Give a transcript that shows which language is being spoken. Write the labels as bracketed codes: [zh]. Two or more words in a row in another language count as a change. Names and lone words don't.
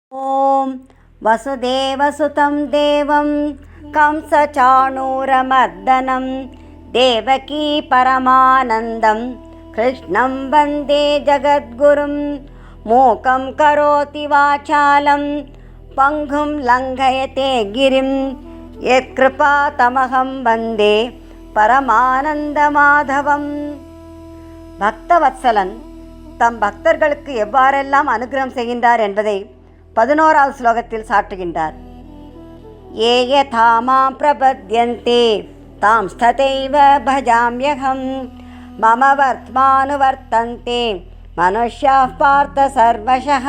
[sa] ॐ वसुदेवसुतं देवं कंसचाणूरमर्दनं देवकी परमानन्दं कृष्णं वन्दे जगद्गुरुं मूकं करोति वाचालं पङ्गुं लङ्घयते गिरिं यत्कृपातमहं वन्दे பரமானந்தமாதவம். [ta] பக்தவத்சலன் தம் பக்தர்களுக்கு எவ்வாறெல்லாம் அனுகிரகம் செய்கின்றார் என்பதை 11வது ஸ்லோகத்தில் சாற்றுகின்றார். [sa] ये यथा मां प्रपद्यन्ते तान् तथैव भजाम्यहम् मम वर्त्मानुवर्तन्ते मनुष्याः पार्थ सर्वशः.